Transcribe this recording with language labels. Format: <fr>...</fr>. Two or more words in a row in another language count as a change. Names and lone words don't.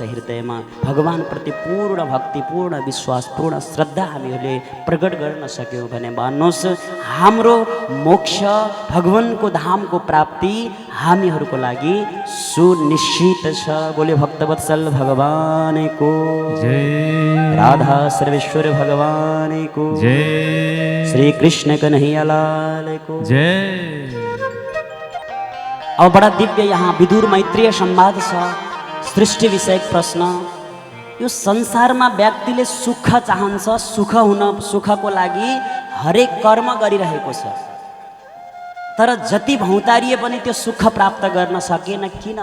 <ne>हृदयमा भगवानप्रति पूर्ण भक्ति, पूर्ण विश्वास, पूर्ण श्रद्धा हामीहरूले प्रकट गर्न सक्यौँ भने भन्नुहोस् हाम्रो मोक्ष, भगवानको धामको प्राप्ति हामीहरूको लागि सुनिश्चित छ। बोले भक्तवत्सल भगवानको जय, राधा सर्वेश्वर भगवानको जय, श्री कृष्ण कन्हैया लाल को जय। अब बडा दिव्य यहाँ विदुर मैत्रीय संवाद छ। सृष्टि विषयक प्रश्न। यो संसारमा व्यक्तिले सुख चाहन्छ, सुखको लागि हरेक कर्म गरिरहेको छ, तर जति भौतारिए पनि त्यो सुख प्राप्त गर्न सकेन किन?</ne>